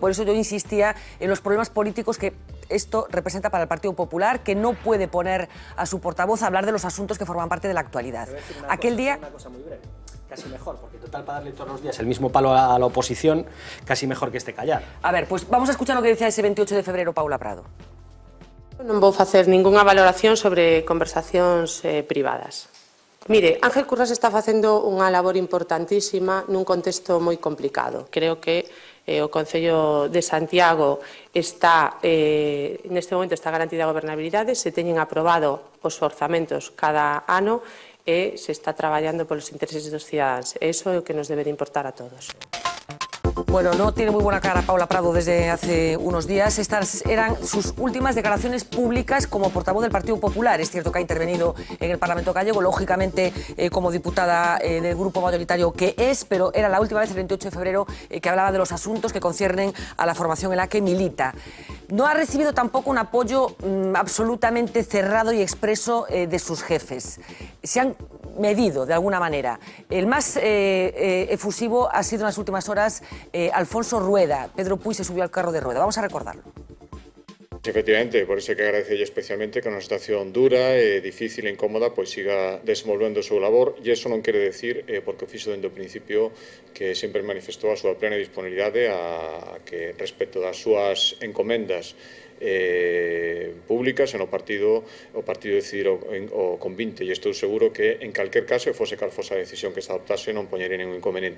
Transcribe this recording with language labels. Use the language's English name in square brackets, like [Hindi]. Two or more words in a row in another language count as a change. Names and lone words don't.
[Spanish] Por eso yo insistía en los problemas políticos que esto representa para el Partido Popular, que no puede poner a su portavoz a hablar de los asuntos que forman parte de la actualidad. Aquel día... Una cosa muy breve. Casi mejor, porque total para darle todos los días el mismo palo a la oposición, casi mejor que esté callar. A ver, pues vamos a escuchar lo que decía ese 28 de febrero Paula Prado. [Galician] Non vou facer ningunha valoración sobre conversacións privadas. Mire, Ángel Currás está facendo unha labor importantísima nun contexto moi complicado. Creo que o Concello de Santiago está, neste momento está garantida a gobernabilidade, se teñen aprobado os orzamentos cada ano e se está traballando polos intereses dos cidadáns. Eso é o que nos debe de importar a todos. [Spanish] Bueno, no tiene muy buena cara Paula Prado desde hace unos días. Estas eran sus últimas declaraciones públicas como portavoz del Partido Popular. Es cierto que ha intervenido en el Parlamento gallego, lógicamente como diputada del grupo mayoritario que es, pero era la última vez, el 28 de febrero, que hablaba de los asuntos que conciernen a la formación en la que milita. No ha recibido tampoco un apoyo absolutamente cerrado y expreso de sus jefes. Se han medido de alguna manera. El más efusivo ha sido en las últimas horas Alfonso Rueda. Pedro Puig se subió al carro de Rueda. Vamos a recordarlo. [Galician] Efectivamente, por iso que agradecelle especialmente que unha situación dura, difícil e incómoda pois siga desenvolvendo o seu labor, e iso non quere decir, porque o fixo dende o principio, que sempre manifestou a súa plena disponibilidade a que respecto das súas encomendas públicas e o partido decidir con 20, e estou seguro que en calquer caso, fose cal fose a decisión que se adoptase, non poñería ningún inconveniente.